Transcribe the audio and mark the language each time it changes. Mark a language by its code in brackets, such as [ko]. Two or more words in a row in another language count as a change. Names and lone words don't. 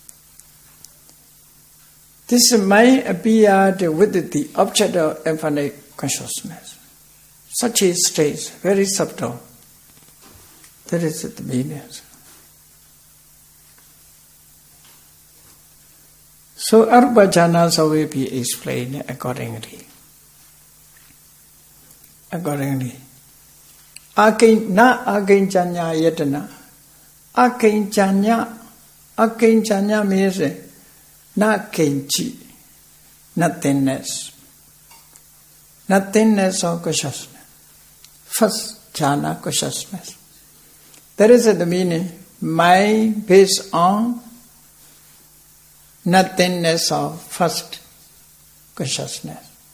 [en] This mind appeared with the object of infinite consciousness. Such a state, very subtle. That is the meaning. So Arupa jhanas will be explained accordingly. [pi] Akinchanya yatana. [en] Akinchanya means not kinchi, nothingness. Nothingness of consciousness. First jhana, consciousness. That is the meaning. Mind based on nothingness of first consciousness.